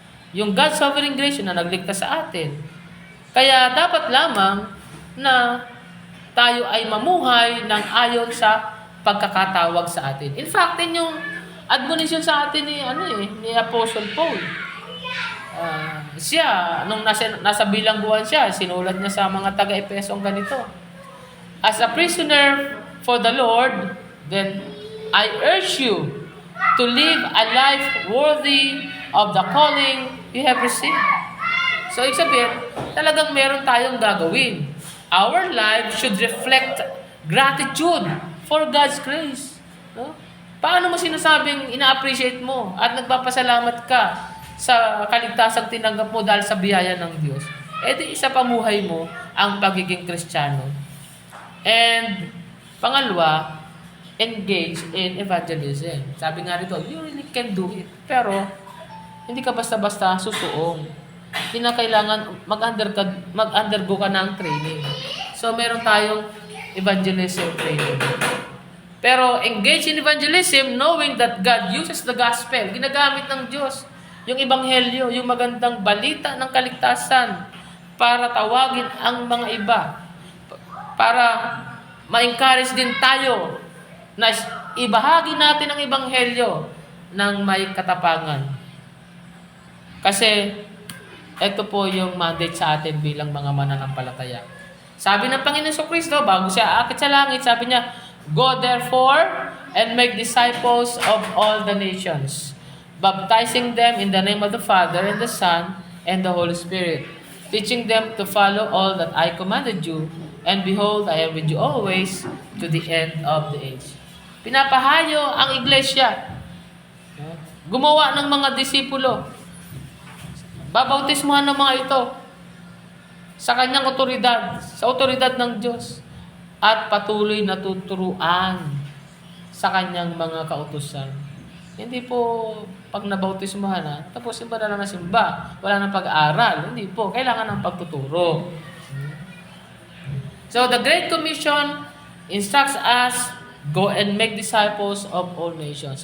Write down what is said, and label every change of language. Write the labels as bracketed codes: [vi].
[tl] Yung [en] God's sovereign grace [tl] yun na nagligtas sa atin. Kaya dapat lamang na tayo ay mamuhay ng ayon sa pagkakatawag sa atin. [en] In fact, [tl] yung admonition sa atin ni Apostle Paul. Siya, nung nasa bilangguan siya, sinulat niya sa mga taga-Epeso ang ganito. [en] As a prisoner for the Lord, then I urge you to live a life worthy of the calling you have received. So, [tl] ibig sabihin, talagang meron tayong gagawin. [en] Our life should reflect gratitude for God's grace. [tl] Paano mo sinasabing ina-appreciate mo at nagpapasalamat ka sa kaligtasang tinanggap mo dahil sa biyaya ng Diyos? Di isa pamuhay mo ang pagiging Kristiyano. And pangalawa, [en] engage in evangelism. [tl] Sabi nga rito, [en] you really can do it. [tl] Pero, hindi ka basta-basta susuong. Hindi na kailangan mag-undergo ka ng training. So, meron tayong evangelism training. [en] Pero, engage in evangelism knowing that God uses the gospel. [tl] Ginagamit ng Diyos yung ebanghelyo, yung magandang balita ng kaligtasan para tawagin ang mga iba. Para ma-encourage din tayo na ibahagi natin ang ebanghelyo ng may katapangan. Kasi, ito po yung mandate sa atin bilang mga mananampalataya. Sabi ng Panginoon Kristo, bago siya aakit sa langit, sabi niya, [en] "Go therefore and make disciples of all the nations, baptizing them in the name of the Father and the Son and the Holy Spirit, teaching them to follow all that I commanded you, and behold, I am with you always to the end of the age." [tl] Pinapahayo ang iglesia. Gumawa ng mga disipulo. Babautismuhan ng mga ito sa kanyang otoridad, sa otoridad ng Diyos, at patuloy na tuturuan sa kanyang mga kautusan. Hindi po pag nabautismuhan na, tapos simba na lang na simba, wala nang pag-aaral. Hindi po, kailangan ng pagtuturo. [en] So the Great Commission instructs us, go and make disciples of all nations.